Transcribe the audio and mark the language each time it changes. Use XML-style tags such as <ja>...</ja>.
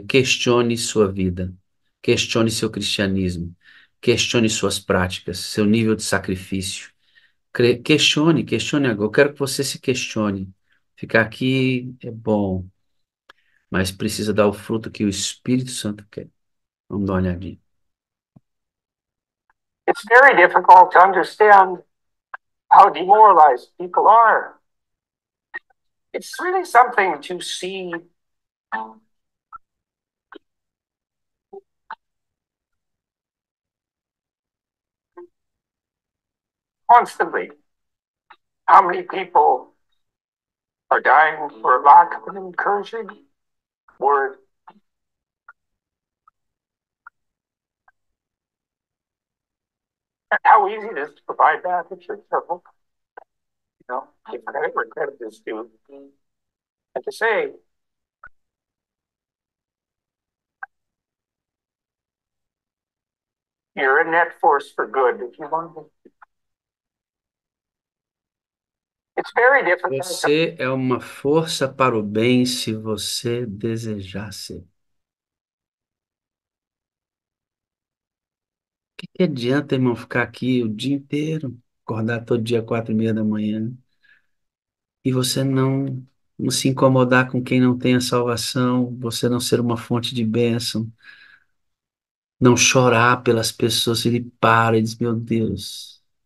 <pt>Questione sua vida, questione seu cristianismo, questione suas práticas, seu nível de sacrifício. Questione agora. Eu quero que você se questione. Ficar aqui é bom, mas precisa dar o fruto que o Espírito Santo quer. Vamos dar uma olhadinha.</pt> <en>It's very difficult to understand how demoralized people are. It's really something to see constantly how many people are dying for lack of an encouraging word. How easy it is to provide that if you're careful. You know, if credit is due. And to say, you're a net force for good if you want to. It's very difficult.</en> <pt>Você é uma força para o bem se você desejasse. O que que adianta, irmão, ficar aqui o dia inteiro, acordar todo dia 4:30 da manhã, e você não se incomodar com quem não tem a salvação, você não ser uma fonte de bênção, não chorar pelas pessoas, ele para e diz, meu Deus.</pt>